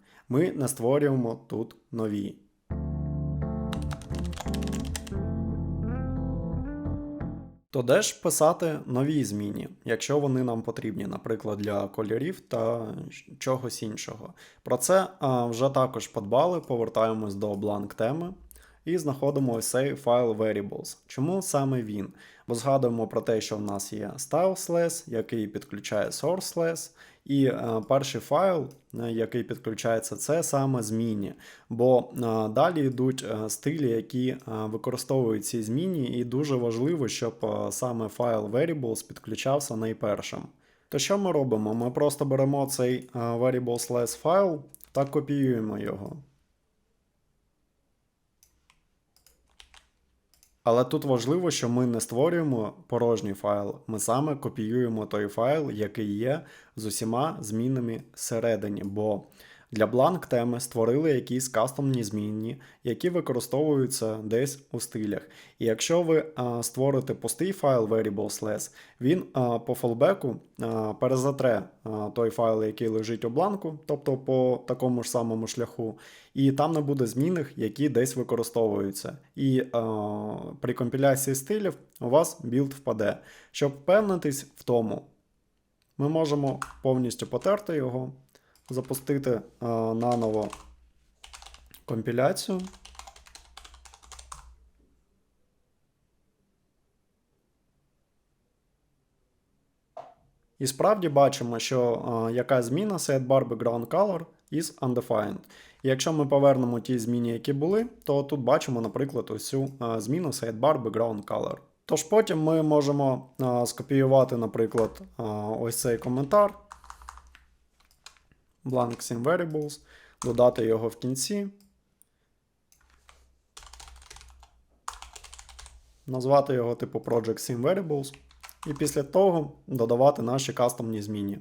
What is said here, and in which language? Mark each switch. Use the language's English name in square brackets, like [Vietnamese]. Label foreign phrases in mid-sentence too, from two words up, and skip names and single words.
[Ukrainian] Ми не створюємо тут нові. То де ж писати нові зміни, якщо вони нам потрібні, наприклад, для кольорів та чогось іншого. Про це вже також подбали, повертаємось до blank теми і знаходимо ось цей файл variables. Чому саме він? Бо згадуємо про те, що в нас є styles.less, який підключає source.less, і перший файл, який підключається, це саме зміни. Бо далі йдуть стилі, які використовують ці зміни, і дуже важливо, щоб саме файл variables підключався найпершим. То що ми робимо? Ми просто беремо цей variables.less файл та копіюємо його. Але тут важливо, що ми не створюємо порожній файл, ми саме копіюємо той файл, який є з усіма змінами всередині, бо для blank теми створили якісь кастомні змінні, які використовуються десь у стилях. І якщо ви створите пустий файл variables.less, він по фалбеку перезатре той файл, який лежить у бланку, тобто по такому ж самому шляху, і там не буде змінних, які десь використовуються. І при компіляції стилів у вас білд впаде. Щоб впевнитись в тому, ми можемо повністю потерти його, запустити наново компіляцію. І справді бачимо, що якась зміна [English] setBar background color is undefined. [Ukrainian] І якщо ми повернемо ті зміни, які були, то тут бачимо, наприклад, ось цю зміну [English] setBar background color. [Ukrainian] Тож потім ми можемо скопіювати, наприклад, ось цей коментар. [English] Blank Sim Variables, [Ukrainian] додати його в кінці, назвати його типу [English] Project Sim Variables, [Ukrainian] і після того додавати наші кастомні зміни.